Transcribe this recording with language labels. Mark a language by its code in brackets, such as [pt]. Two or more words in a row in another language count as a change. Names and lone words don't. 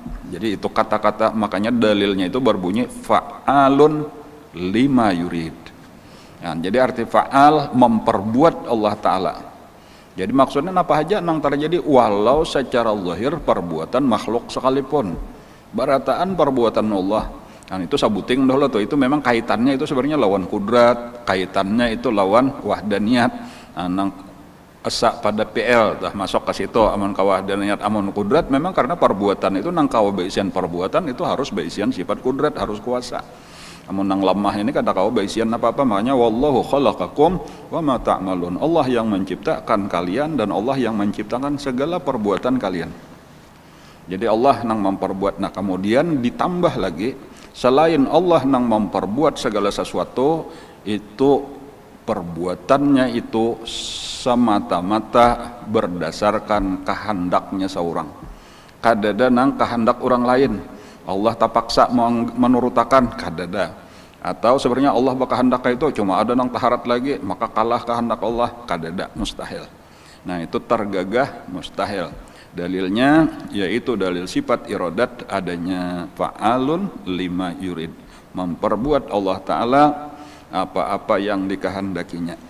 [id] Jadi itu kata-kata, makanya dalilnya itu berbunyi [ar] فعال لما يريد. [id] Ya, jadi arti fa'al memperbuat Allah Ta'ala. Jadi maksudnya apa aja yang terjadi, walau secara zahir perbuatan makhluk sekalipun, barataan perbuatan Allah. [bjn] Dan itu sabuting dahulu tuh, itu memang kaitannya itu sebenarnya lawan kudrat, kaitannya itu lawan wahdaniyat. Nang esa pada PL dah masuk ke situ, amun kawahdaniyat amun kudrat, memang karena perbuatan itu nang kawa baisian perbuatan itu harus baisian sifat kudrat, harus kuasa. Amun nang lemah ini kada kawa baisian apa-apa, makanya [ar] والله خلقكم وما تعملون. [id] Allah yang menciptakan kalian dan Allah yang menciptakan segala perbuatan kalian. Jadi Allah nang memperbuat. Nah kemudian ditambah lagi, selain Allah nang memperbuat segala sesuatu, itu perbuatannya itu semata-mata berdasarkan kehendaknya seorang. [bjn] Kadada nang kehendak orang lain. Allah tapaksa menurutakan, kadada. Atau sebenarnya Allah berkehendak itu cuma ada nang taharat lagi, maka kalah kehendak Allah, kadada, mustahil. [id] Nah itu tergagah, mustahil. Dalilnya yaitu dalil sifat iradat adanya, [ar] فعال لما يريد, [id] memperbuat Allah Ta'ala apa-apa yang dikehendakinya.